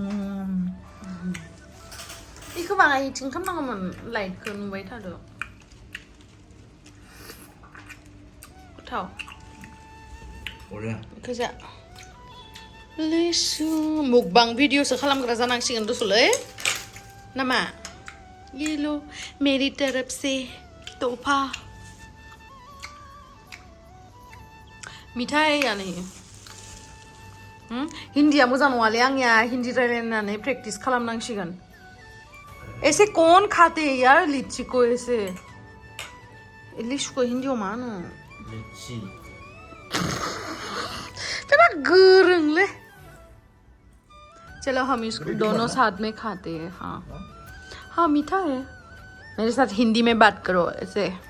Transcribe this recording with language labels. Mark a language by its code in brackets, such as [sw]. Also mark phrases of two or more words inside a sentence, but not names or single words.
[brx] बेखौ बाङायथिं खालामनांगौमोन लाइटखौ नुबाय थादो गोथाव गोजा लिसु मुकबां भिडिअसो खालामग्रा जानांसिगोन दसलै नामा [hi] ये लो मेरी तरफ से तोहफा मिठाई यानी [brx] हिंदीया मोजां नङालै आंनिया हिंदी रायलायनानै प्रेक्टिस खालामनांसिगोन [hi] ऐसे कौन खाते हैं यार लीची को ऐसे लिचू को हिंदी में मानो लीची तेरा गरंग ले चलो हम इसको दोनों साथ में खाते हैं हाँ हाँ मीठा है मेरे साथ हिंदी में बात करो ऐसे